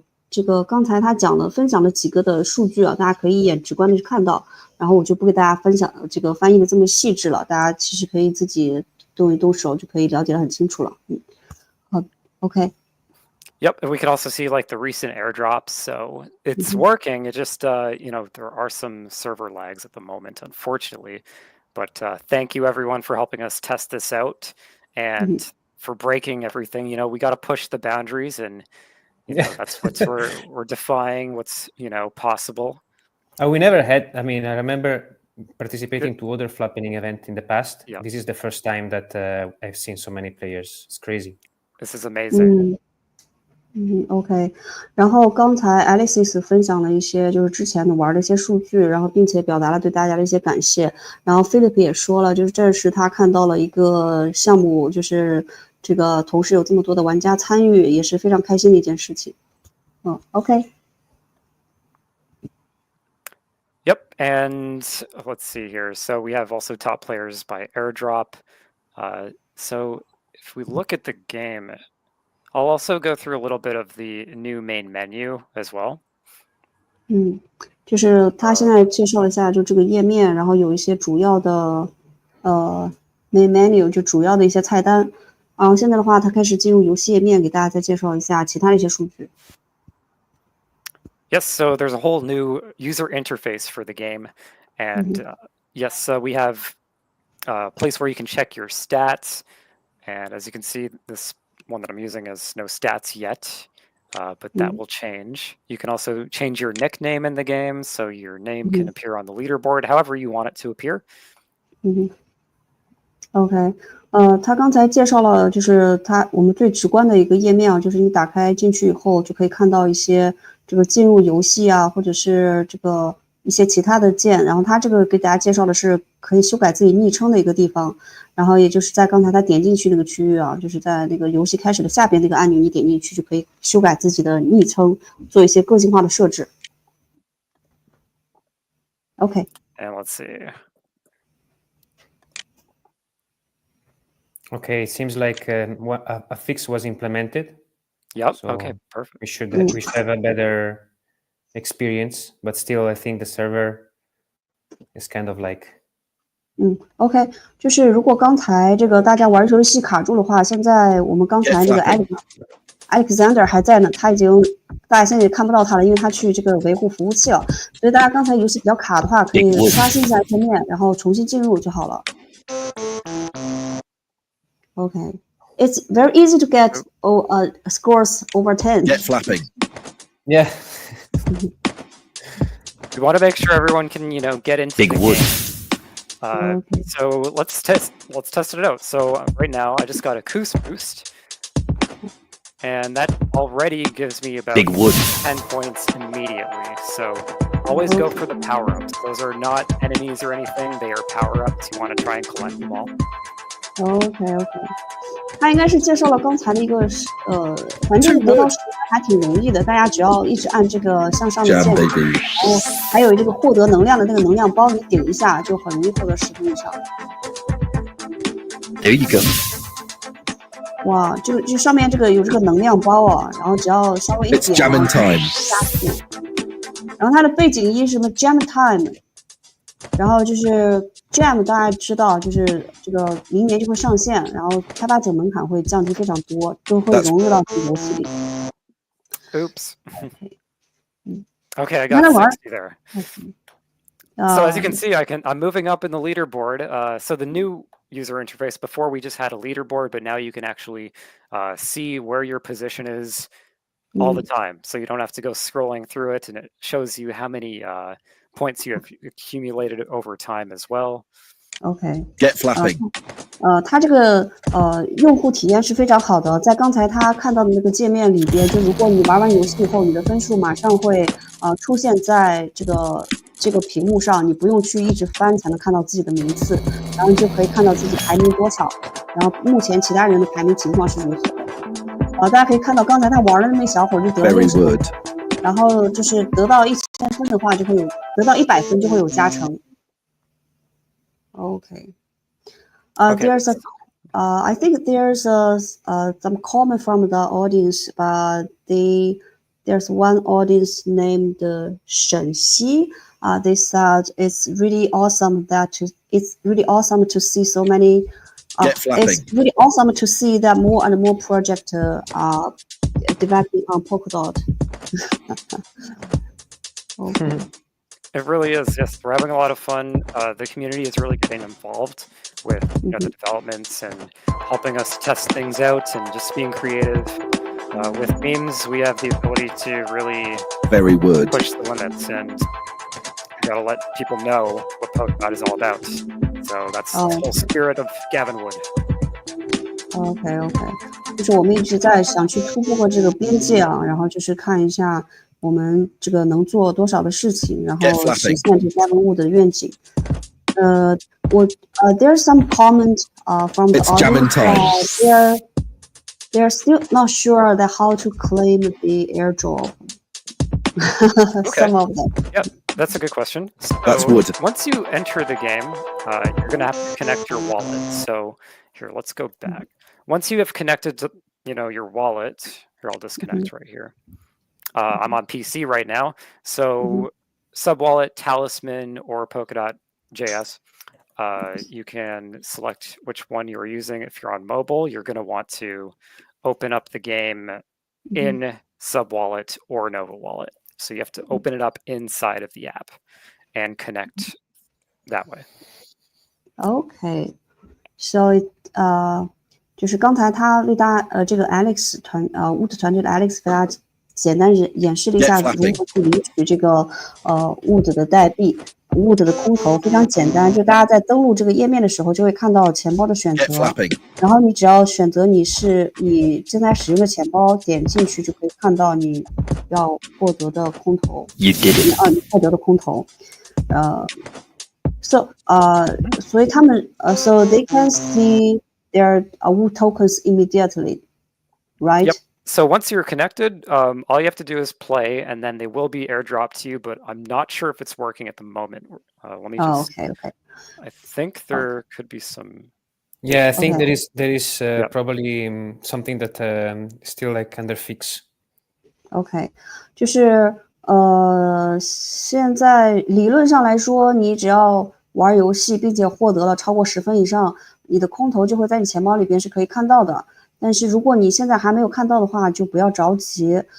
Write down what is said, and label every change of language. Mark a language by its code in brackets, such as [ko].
[zh] 这个刚才他分享了几个的数据啊，大家可以一眼直观的去看到。然后我就不给大家分享这个翻译的这么细致了，大家其实可以自己动一动手就可以了解得很清楚了。 [en] Okay. Yep, and we can also see like the recent airdrops. So it's working. It just, you know, there are some server lags at the moment, unfortunately. But thank you everyone for helping us test this out and for breaking everything. You know, we got to push the boundaries, and you know, that's what we're defying what's, you know, possible. We never had. I mean, I remember participating to other flapping event in the past. Yeah. This is the first time that I've seen so many players. It's crazy. This is amazing. [zh] OK， 然后刚才 Alice 分享了一些就是之前的玩的一些数据，然后并且表达了对大家的一些感谢。然后 Philip 也说了，就是这是他看到了一个项目，就是这个同时有这么多的玩家参与，也是非常开心的一件事情。 [en] OK。 Yep, and let's see here. So we have also top players by airdrop. So if we look at the game, I'll also go through a little bit of the new main menu as well. [zh] 就是他现在介绍一下就这个页面，然后有一些主要的 [en] main menu [zh] 就主要的一些菜单。然后现在的话，他开始进入游戏页面，给大家再介绍一下其他的一些数据。 [en] Yes, so there's a whole new user interface for the game, and yes, we have a place where you can check your stats. And as you can see, this one that I'm using has no stats yet, but that will change. You can also change your nickname in the game, so your name can appear on the leaderboard, however you want it to appear. [zh] OK， 他刚才介绍了，就是我们最直观的一个页面啊，就是你打开进去以后，就可以看到一些这个进入游戏啊，或者是这个一些其他的键。然后他这个给大家介绍的是可以修改自己昵称的一个地方。然后也就是在刚才他点进去那个区域啊，就是在那个游戏开始的下边那个按钮，你点进去就可以修改自己的昵称，做一些个性化的设置。 [en] OK。 And let's see. Okay, it seems like a fix was implemented. Yep. So okay. Perfect. We should have a better experience, but still, I think the server is kind of like. [zh] OK， 就是如果刚才这个大家玩游戏卡住的话，现在我们刚才那个 Alexander 还在呢，大家现在也看不到他了，因为他去这个维护服务器了。所以大家刚才游戏比较卡的话，可以刷新一下界面，然后重新进入就好了。 [en] Okay, it's very easy to get scores over 10. Get flapping. Yeah. We want to make sure everyone can, you know, get into Big the wood. game. So let's test it out. So right now I just got a Coos boost, and that already gives me about Big wood. 10 points immediately. So always go for the power-ups. Those are not enemies or anything. They are power-ups. You want to try and collect them all. [zh] OK，他应该是介绍了刚才的一个反正得到10分还挺容易的，大家只要一直按这个向上的键，然后还有这个获得能量的那个能量包，你顶一下就很容易获得10分以上。 [en] There you go. [zh] 哇，就上面这个有这个能量包啊，然后只要稍微一点， [en] It's jamming time. [zh] 加速。然后它的背景音是什么 [en] jam time， [zh] 然后就是 jam 大家知道，就是这个明年就会上线，然后开发者门槛会降低非常多，都会融入到这个游戏里。 [en] Oops. OK， Okay, I got 60 there. So as you can Uh, see, I'm moving up in the leaderboard. So the new user interface, before we just had a leaderboard, but now you can actually see where your position is all the time. So you don't have to go scrolling through it, and it shows you how many points you have accumulated over time as well. OK， Get flapping. [zh] 它这个用户体验是非常好的，在刚才他看到的那个界面里边，就如果你玩完游戏以后，你的分数马上会出现在这个屏幕上，你不用去一直翻才能看到自己的名次，然后你就可以看到自己排名多少，然后目前其他人的排名情况是如何的。大家可以看到刚才他玩的那小伙就得了60分，然后就是得到1000分的话就会有，得到100分就会有加成。 [en] OK， there's I think there's some comment from the audience, but there's one audience named Shen Xi. They said it's really awesome to see so many. It's really awesome to see that more and more projects are developing on Polkadot. Okay. It really is. Yes, we're having a lot of fun. The community is really getting involved with the developments and helping us test things out and just being creative. With memes, we have the ability to really push the limits, and we gotta let people know what Polkadot is all about. So that's the whole spirit of Gavin Wood. [zh] OK， 就是我们一直在想去突破这个边界啊，然后就是看一下我们这个能做多少的事情，然后实现这 Gavin Wood 的愿景。 [en] There's some comment from the audience. They're still not sure that how to claim the airdrop. Some of them. Yep, that's a good question. So That's wood. Once you enter the game, you're going to have to connect your wallet. So here, let's go back. Once you have connected to, your wallet, here, I'll disconnect right here. I'm on PC right now. So Subwallet, Talisman, or Polkadot.js. You can select which one you're using. If you're on mobile, you're going to want to open up the game in Subwallet or Nova Wallet. So you have to open it up inside of the app and connect that way. OK, so [zh] 就是刚才他为大家这个 Alex WUD 团队的 Alex 给大家简单演示了一下如何去领取这个WUD 的代币。 WUD 的空投非常简单，就大家在登录这个页面的时候就会看到钱包的选择，然后你只要选择你正在使用的钱包，点进去就可以看到你要获得的空投。你获得的空投。所以他们 [en] so they can see their WUD tokens immediately, right? Yep. So once you're connected, all you have to do is play, and then they will be airdropped to you, but I'm not sure if it's working at the moment. Let me just... Okay. I think there could be some... Yeah, I think there is probably something that still like under fix. [zh] OK， 就是现在理论上来说，你只要玩游戏并且获得了超过10分以上，你的空投就会在你钱包里边是可以看到的。但是如果你现在还没有看到的话，就不要着急。